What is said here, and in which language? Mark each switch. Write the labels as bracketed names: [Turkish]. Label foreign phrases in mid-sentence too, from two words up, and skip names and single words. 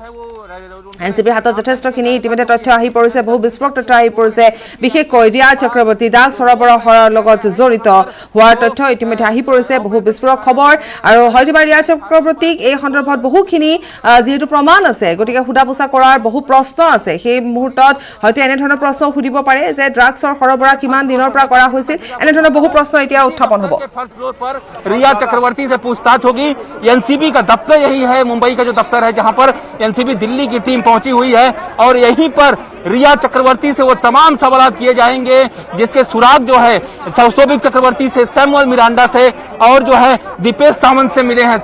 [Assamese] এনসিবিৰ হাতত যথেষ্টখিনি ইতিমধ্যে তথ্য আহি পৰিছে, বহু বিস্ফোৰক তথ্য আহি পৰিছে, বিশেষকৈ ৰিয়া চক্ৰৱৰ্তী ড্ৰাগছ সৰবৰাহৰ লগত জড়িত হোৱাৰ তথ্য ইতিমধ্যে আহি পৰিছে, বহু বিস্ফোৰক খবৰ আৰু হয়তোবা ৰিয়া চক্ৰৱৰ্তীক এই সন্দৰ্ভত বহুখিনি যিহেতু প্ৰমাণ আছে গতিকে সোধা পোছা কৰাৰ বহু প্ৰশ্ন আছে। সেই মুহূৰ্তত হয়তো এনেধৰণৰ প্ৰশ্ন সুধিব পাৰে যে ড্ৰাগছৰ সৰবৰাহ কিমান দিনৰ পৰা কৰা হৈছিল, এনেধৰণৰ বহু প্ৰশ্ন এতিয়া উত্থাপন হ'ব। [Hindi] रिया चक्रवर्ती से पूछताछ होगी। एनसीबी का दफ्तर यही है, मुंबई का जो दफ्तर है जहां पर एनसीबी दिल्ली की टीम पहुंची हुई है और यहीं पर रिया चक्रवर्ती से वो तमाम सवाल किए जाएंगे जिसके सुराग जो है सौबिक चक्रवर्ती से, सैमुअल मिरांडा से और जो है दीपेश सावंत से मिले हैं।